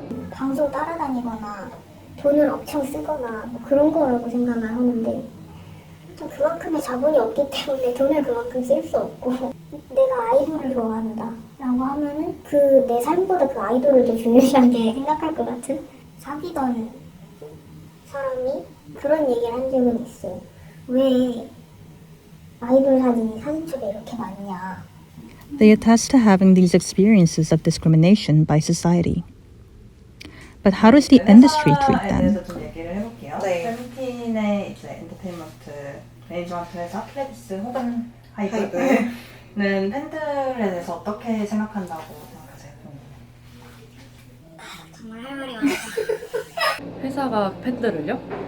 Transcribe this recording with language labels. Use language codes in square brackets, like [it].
[ko] 방송 따라다니거나 돈을 엄청 쓰거나 뭐 그런 거라고 생각을 하는데 좀 그만큼의 자본이 없기 때문에 돈을 그만큼 쓸 수 없고 내가 아이돌을 좋아한다 라고 하면은 그 내 삶보다 그 아이돌을 더 중요시하게 생각할 것 같은 사귀던 사람이 그런 얘기를 한 적은 있어요. 왜 아이돌 사진이 사진 속에 이렇게 많냐. [en] They attest to having these experiences of discrimination by society. But how does the industry treat them? [ko] 대해서 좀 얘기를 해볼게요. 세븐틴의 이제 엔터테인먼트 매니지먼트 회사 플레디스 혹은 하이브는 팬들에 대해서 어떻게 생각한다고 생각하세요? 정말 할 말이 많다. 회사가 팬들을요?